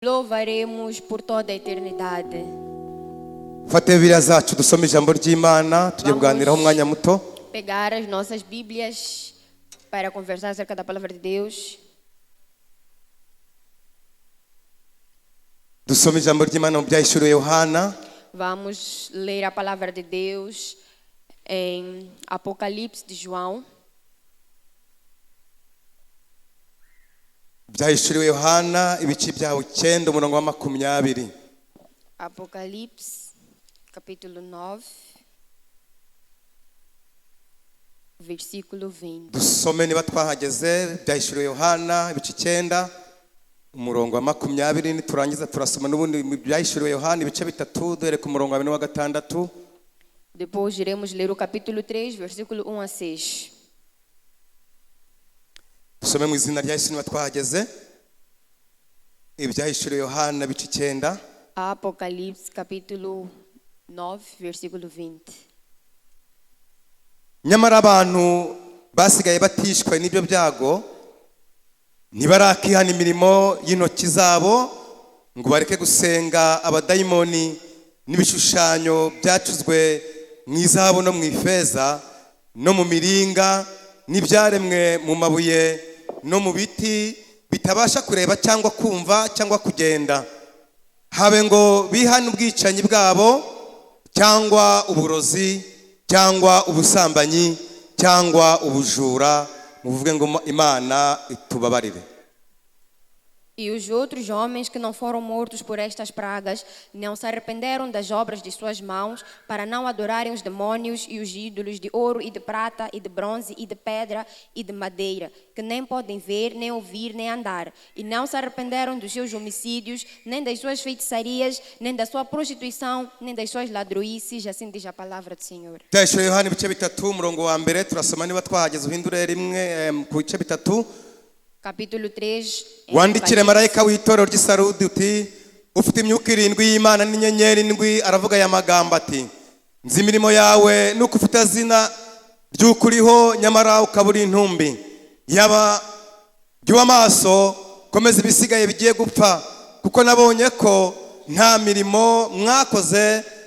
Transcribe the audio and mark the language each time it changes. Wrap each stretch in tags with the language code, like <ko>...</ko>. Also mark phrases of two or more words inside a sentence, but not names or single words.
<pt>Louvaremos por toda a eternidade.</pt> <rw>Fate Bibiliya zacu dusome ijambo ry'Imana tujye kuganiraho umwanya muto.</rw> <pt>Pegar as nossas Bíblias para conversar acerca da palavra de Deus.</pt> <rw>Dusome ijambo ry'Imana mu byahishuriwe Yohana.</rw> <pt>Vamos ler a palavra de Deus em Apocalipse de João.</pt> <rw>Byahishuriwe Yohana ibice byaho 9 umurongo wa 20.</rw> <pt>Apocalipse capítulo 9 versículo 20.</pt> <rw>Dusome niba twahageze byahishuriwe Yohana ibice 9 umurongo wa 20 niturangiza turasoma n'ubundi byahishuriwe Yohana ibice 3 duhere ku murongo wa 6.</rw> <pt>Depois iremos ler o capítulo 3 versículo 1 a 6.</pt> <rw>Dusome mu izina rya Yesu niba twahageze. Ibyahishuriwe Yohana ibice 9.</rw> <pt>Apocalipse capítulo 9 versículo 20.</pt> <rw>Nyamara abantu basigaye batishwe n'ibyo byago ntibarakihana imirimo y'intoki zabo ngo bareke gusenga abadayimoni n'ibishushanyo byacuzwe mu izahabu no mu ifeza no mu miringa n'ibyaremwe mu mabuye no mu biti bitabasha kureba cyangwa kumva cyangwa kugenda, habe ngo bihane ubwicanyi bwabo cyangwa uburozi cyangwa ubusambanyi cyangwa ubujura, muvuge ngo Imana itubabarire.</rw> <pt>E os outros homens que não foram mortos por estas pragas não se arrependeram das obras de suas mãos para não adorarem os demônios e os ídolos de ouro e de prata e de bronze e de pedra e de madeira, que nem podem ver, nem ouvir, nem andar. E não se arrependeram dos seus homicídios, nem das suas feitiçarias, nem da sua prostituição, nem das suas ladroices, assim diz a palavra do Senhor.</pt> <rw>Byahishuriwe Yohana ibice 3 umurongo wa 1 turasoma niba twahageze uhindure rimwe ku bice 3.</rw> <pt>Capítulo 3.</pt> <rw>Wandikire marayika w'itorero ry'Isarudi uti ufite imyuka 7 y'Imana n'inyenyeri 7 aravuga aya magambo ati nzi imirimo yawe nuko ufite zina ry'ukuriho nyamara ukabura intumbi yaba jya amaso komeza ibisigaye bigiye gupfa kuko nabonye ko nta mirimo mwakoze</rw>